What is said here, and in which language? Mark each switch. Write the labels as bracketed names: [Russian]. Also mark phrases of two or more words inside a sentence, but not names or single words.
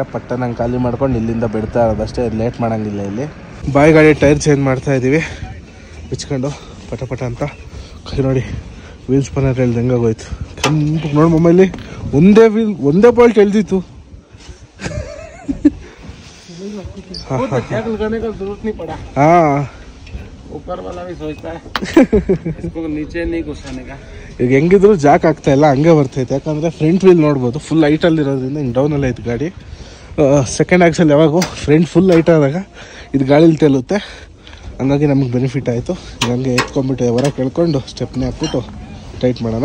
[Kannada] ಪಟ್ಟ ನಂಗೆ ಖಾಲಿ ಮಾಡ್ಕೊಂಡು ಇಲ್ಲಿಂದ ಬಿಡ್ತಾ ಇರೋದಷ್ಟೇ, ಲೇಟ್ ಮಾಡೋಂಗಿಲ್ಲ ಇಲ್ಲಿ. ಬಾಯಿ ಗಾಡಿ [English] tyre change [Kannada] ಮಾಡ್ತಾ ಇದ್ದೀವಿ ಬಿಚ್ಕೊಂಡು ಪಟ ಅಂತ. ಕೈ ನೋಡಿ [English] wheel spanner [Kannada] ಎಳ್ದು ಹೆಂಗಾಗೋಯ್ತು. ಕೆಂಪು ನೋಡಿ ಮೊಮ್ಮಲ್ಲಿ ಒಂದೇ ಬಾಲ್ಟ್ ಎಳ್ದಿತ್ತು. [Hindi] ऊपर वाला भी सोचता है इसको नीचे नहीं घुसाने का. [Kannada] ಈಗ ಹೆಂಗಿದ್ರು ಜಾಕ್ ಆಗ್ತಾ ಇಲ್ಲ, ಹಂಗೆ ಬರ್ತೈತೆ. ಯಾಕಂದರೆ [English] front wheel [Kannada] ನೋಡ್ಬೋದು ಫುಲ್ ಹೈಟಲ್ಲಿ ಇರೋದ್ರಿಂದ ಹಿಂಗೆ ಡೌನಲ್ಲಿ ಐತೆ ಗಾಡಿ. [English] second axle [Kannada] ಯಾವಾಗೂ [English] front full height [Kannada] ಆದಾಗ ಇದು ಗಾಳೀಲಿ ತೇಲುತ್ತೆ, ಹಂಗಾಗಿ ನಮಗೆ ಬೆನಿಫಿಟ್ ಆಯಿತು. ಹಂಗೆ ಎತ್ಕೊಂಡ್ಬಿಟ್ಟು ಹೊರ ಕೇಳ್ಕೊಂಡು ಸ್ಟೆಪ್ನೇ ಹಾಕ್ಬಿಟ್ಟು ಟೈಟ್ ಮಾಡೋಣ.